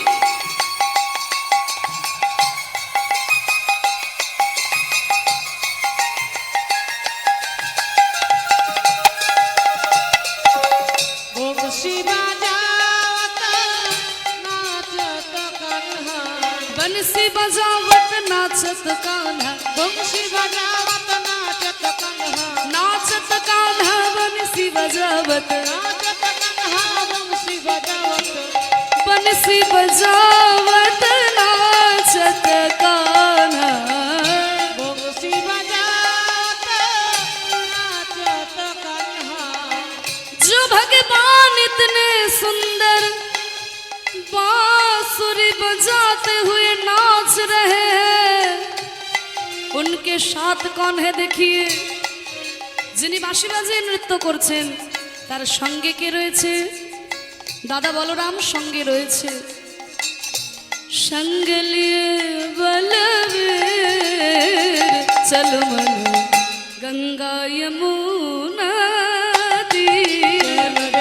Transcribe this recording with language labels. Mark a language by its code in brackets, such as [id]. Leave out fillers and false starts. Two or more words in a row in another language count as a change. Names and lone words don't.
[hi] बंसी बजावत नाचत कान्हा। बंसी बजावत नाचत कान्हा, बंसी बजावत नाचत कान्हा। नाचत कान्हा बंसी बजावत, नाचत कान्हा बंसी बजावत। बंसी बजावत नाचत कान्हा। बंसी बजावत नाचत कान्हा। जो भगवान इतने सुंदर बांसुरी बजाते हुए नाच रहे हैं, उनके साथ कौन है देखिए। [bn] যিনি বাঁশি বাজিয়ে নৃত্য করছেন তার সঙ্গে কে রয়েছে, দাদা বলরাম সঙ্গে রয়েছে। [hi] संग लिए बलबीर चलो मन गंगा यमुना तीरे।